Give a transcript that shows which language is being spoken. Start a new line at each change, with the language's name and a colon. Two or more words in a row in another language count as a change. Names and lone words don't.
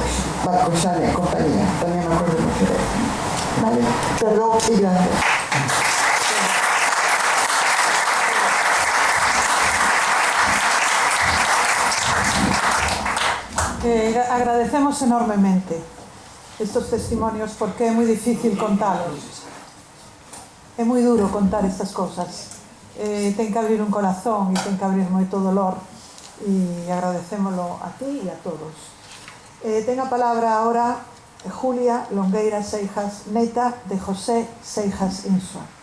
Spanish: Barcosana y compañía, también me acuerdo mucho de eso. ¿Vale? Perdón y gracias. Agradecemos enormemente estos testimonios porque
Galician: é moi difícil contalos. É moi duro contar estas cosas. Ten que abrir un corazón e ten que abrir moito dolor e agradecémolo a ti e a todos. Ten a palabra ahora Julia Longueira Seijas, neta de José Seijas Insua.